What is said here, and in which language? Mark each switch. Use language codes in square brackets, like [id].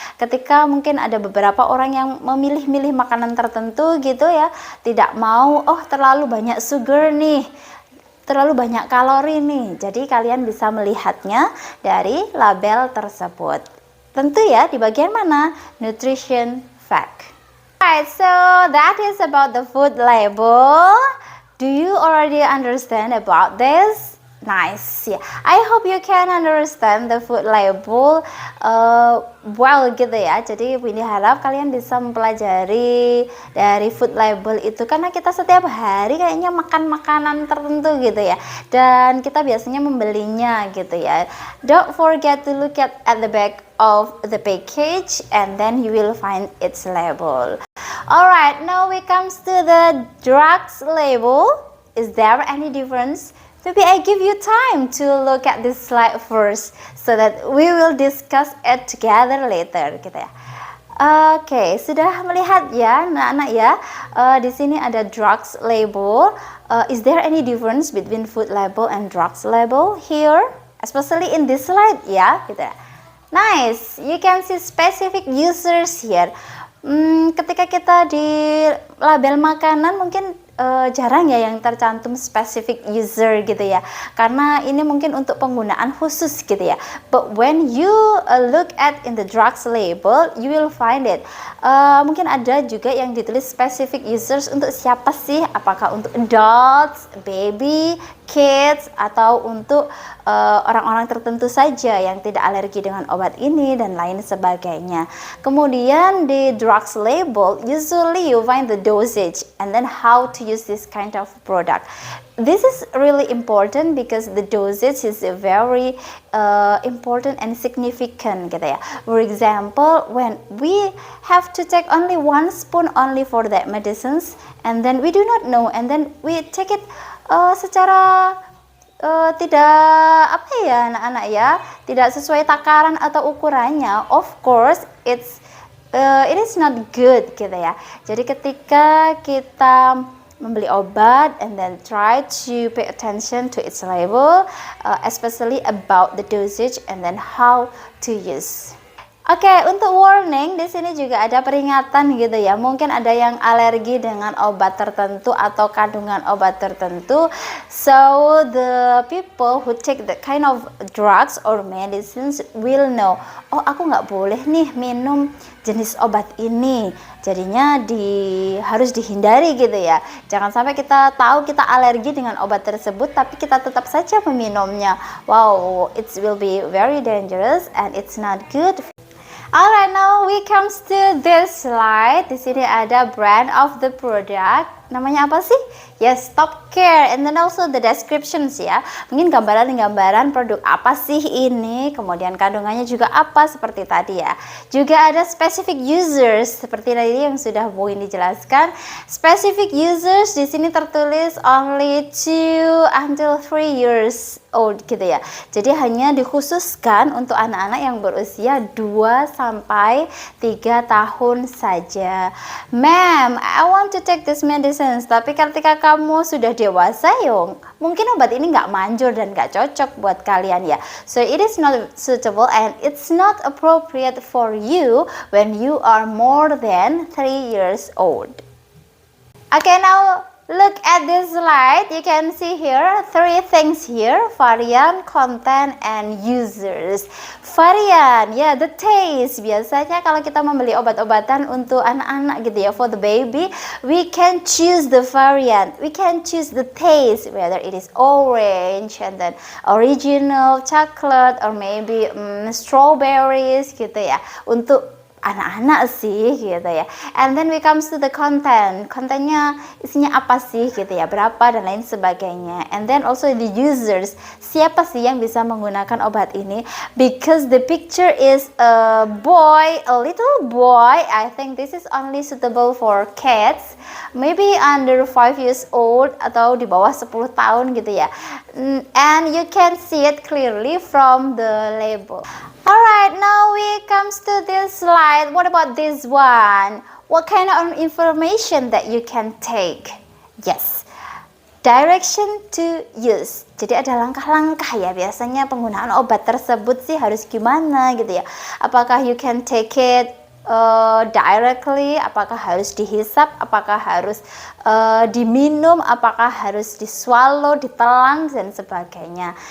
[id] Ketika mungkin ada beberapa orang yang memilih-milih makanan tertentu gitu ya, tidak mau terlalu banyak sugar nih, terlalu banyak kalori nih. Jadi kalian bisa melihatnya dari label tersebut. Tentu ya di bagian mana? Nutrition fact. [en] Alright, so that is about the food label. Do you already understand about this? Nice. Yeah. I hope you can understand the food label well gitu ya. [id] Jadi ini harap kalian bisa mempelajari dari food label itu, karena kita setiap hari kayaknya makan makanan tertentu gitu ya, dan kita biasanya membelinya gitu ya. [en] Don't forget to look at the back of the package and then you will find its label. Alright, now we comes to the drugs label. Is there any difference? Maybe I give you time to look at this slide first so that we will discuss it together later gitu ya. [id] Oke, sudah melihat ya, anak-anak ya. Di sini ada drugs label. [en] Is there any difference between food label and drugs label here? Especially in this slide ya, gitu ya. Nice, you can see specific users here. [id] Ketika kita di label makanan mungkin jarang ya yang tercantum specific user gitu ya, karena ini mungkin untuk penggunaan khusus gitu ya. [en] But when you look at in the drugs label, you will find it. [id] Mungkin ada juga yang ditulis specific users untuk siapa sih? Apakah untuk adults, baby, kids, atau untuk orang-orang tertentu saja yang tidak alergi dengan obat ini dan lain sebagainya. Kemudian di [en] drugs label, usually you find the dosage and then how to use this kind of product. This is really important because the dosage is very important and significant gitu ya. For example, when we have to take only 1 spoon only for that medicines and then we do not know and then we take it [id] secara tidak apa ya anak-anak ya, tidak sesuai takaran atau ukurannya. [en] Of course it is not good gitu ya. [id] Jadi ketika kita membeli obat [en] and then try to pay attention to its label, especially about the dosage and then how to use. [id] Oke, untuk warning di sini juga ada peringatan gitu ya. Mungkin ada yang alergi dengan obat tertentu atau kandungan obat tertentu. [en] So the people who take that kind of drugs or medicines will know. [id] Oh, aku nggak boleh nih minum jenis obat ini. Jadinya harus dihindari gitu ya. Jangan sampai kita tahu kita alergi dengan obat tersebut, tapi kita tetap saja meminumnya. [en] Wow, it will be very dangerous and it's not good. Alright, now we comes to this slide. [id] Di sini ada [en] brand of the product. [id] Namanya apa sih? [en] Yes, Top Care. And then also the descriptions ya. [id] Mungkin gambaran-gambaran produk apa sih ini. Kemudian kandungannya juga apa seperti tadi ya. Juga ada specific users seperti tadi yang sudah Bu ini jelaskan. [en] Specific users [id] di sini tertulis [en] only 2 until 3 years old gitu ya. [id] Jadi hanya dikhususkan untuk anak-anak yang berusia 2 sampai 3 tahun saja. [en] Ma'am, I want to take this medicine. [id] Tapi ketika kamu sudah dewasa, mungkin obat ini nggak manjur dan nggak cocok buat kalian ya. [en] So it is not suitable and it's not appropriate for you when you are more than 3 years old. Okay, now look at this slide. You can see here 3 things here: variant, content, and users. [id] Varian, ya, [en] the taste. [id] Biasanya kalau kita membeli obat-obatan untuk anak-anak gitu ya, [en] for the baby, we can choose the variant. We can choose the taste, whether it is orange and then original chocolate or maybe strawberries gitu ya. [id] Untuk anak-anak sih gitu ya. [en] And then we comes to the content. [id] Kontennya isinya apa sih gitu ya, berapa dan lain sebagainya. [en] And then also the users. [id] Siapa sih yang bisa menggunakan obat ini? [en] Because the picture is a boy, a little boy. I think this is only suitable for kids. Maybe under 5 years old [id] atau di bawah 10 tahun [en] gitu ya. And you can see it clearly from the label. Alright, now we comes to this slide. What about this one? What kind of information that you can take? Yes, direction to use. [id] Jadi ada langkah-langkah ya, biasanya penggunaan obat tersebut sih harus gimana gitu ya. Apakah [en] you can take it directly, [id] apakah harus dihisap, apakah harus diminum, apakah harus diswallow, ditelan dan sebagainya.